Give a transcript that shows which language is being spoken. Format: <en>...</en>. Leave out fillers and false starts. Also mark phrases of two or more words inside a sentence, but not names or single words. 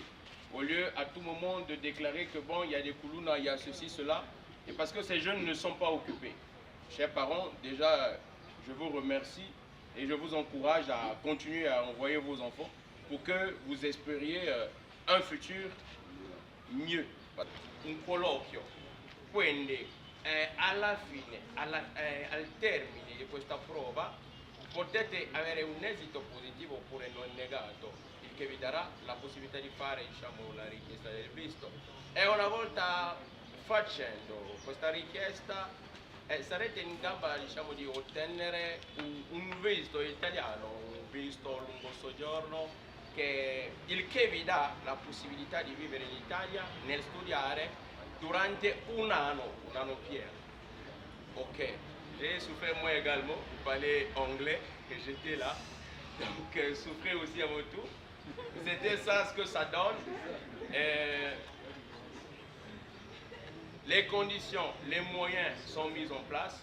<fr>Au lieu à tout moment de déclarer que bon, il y a des koulouna, il y a ceci, cela. Et parce que ces jeunes ne sont pas occupés. Chers parents, déjà, je vous remercie et je vous encourage à continuer à envoyer vos enfants pour que vous espériez un futur mieux.</fr> <it>Un colloquio, quindi alla fine, al termine di questa prova, potete avere un esito positivo oppure non negato, il che vi darà la possibilità di fare, diciamo, la richiesta del visto. E una volta facendo questa richiesta sarete in gamba, diciamo, di ottenere un visto italiano, un visto a lungo soggiorno, il che vi dà la possibilità di vivere in Italia nel studiare durante un anno pieno.</it> <fr>Ok, j'ai souffert moi également, vous parlez anglais, que j'étais là, donc souffrez aussi à votre tour. C'était ça ce que ça donne. Les conditions, les moyens sont mis en place.</fr>